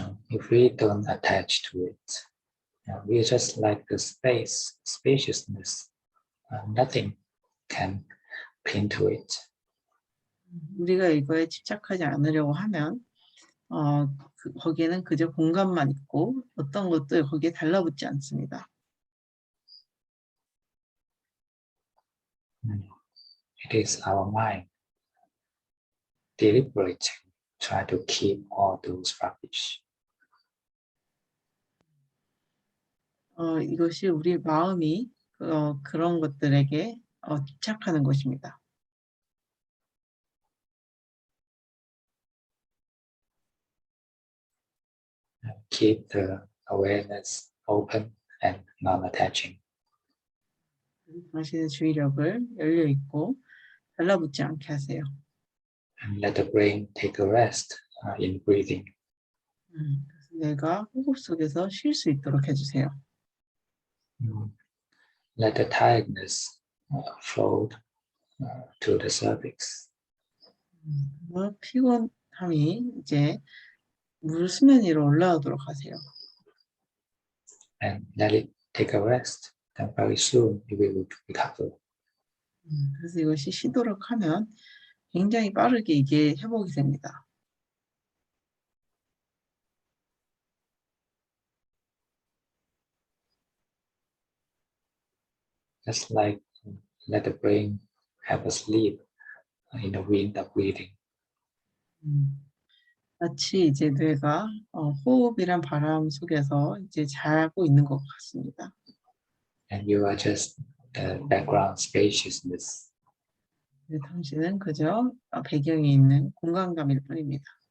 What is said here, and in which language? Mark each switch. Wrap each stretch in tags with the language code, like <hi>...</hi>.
<en>If we don't attach to it, we are just like the spaciousness. Nothing can cling to it.</en> <ko>우리가 이거에 집착하지 않으려고 하면 거기에는 그저 공간만 있고 어떤 것도 거기에 달라붙지 않습니다.</ko> <en>It is our mind deliberately try to keep all those rubbish.</en> <ko>이것이 우리 마음이 그런 것들에게 집착하는 것입니다.</ko> <en>Keep the awareness open and non-attaching.</en> <ko>당신의 주의력을 열려 있고 달라붙지 않게 하세요.</ko> <en>And let the brain take a rest in breathing.</en> <ko>그래서 뇌가 호흡 속에서 쉴 수 있도록 해주세요.</ko> <en>Let the tiredness float to the cervix.</en> <ko>피곤함이 이제 수면 위로 올라오도록 하세요.</ko> <en>And let it take a rest. Then very soon it will recover.</en> <ko>그래서 이것이 쉬도록 하면 굉장히 빠르게 이게 회복이 됩니다.</ko> <en>Just like let the brain have a sleep in the wind of breathing.</en> <ko>마치 이제 뇌가 호흡이란 바람 속에서 이제 자고 있는 것 같습니다.</ko> <en>And you are just the background spaciousness.</en> <ko>당신은 그저 배경에 있는 공간감일 뿐입니다.</ko>